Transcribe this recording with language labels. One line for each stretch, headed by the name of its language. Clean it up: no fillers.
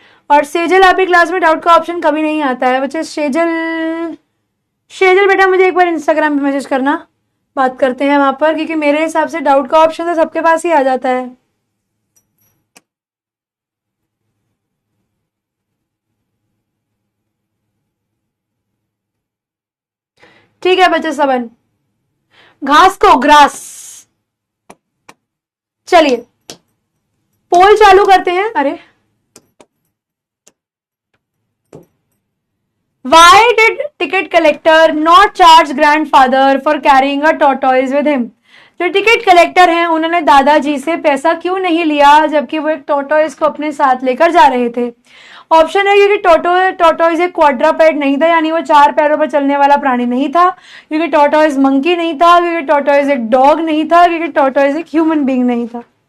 Hindi: और सेजल आपकी क्लास में डाउट का ऑप्शन कभी नहीं आता है बच्चे। शेजल, शेजल बेटा मुझे एक बार इंस्टाग्राम पे मैसेज करना, बात करते हैं वहां पर, क्योंकि मेरे हिसाब से डाउट का ऑप्शन तो सबके पास ही आ जाता है। ठीक है बच्चे सबन, घास को ग्रास। चलिए पोल चालू करते हैं।
English: अरे Why did ticket collector not charge grandfather for carrying a tortoise with him?
Hindi: जो टिकट कलेक्टर हैं उन्होंने दादाजी से पैसा क्यों नहीं लिया जबकि वो एक टोटोइज को अपने साथ लेकर जा रहे थे। ऑप्शन है क्योंकि टोटोइज एक क्वाड्रापेड नहीं था, यानी वो 4 पैरों पर चलने वाला प्राणी नहीं था, क्योंकि टोटोइज मंकी नहीं था, क्योंकि टोटोइज एक डॉग नहीं था, क्योंकि टोटोइज एक ह्यूमन बीइंग नहीं था।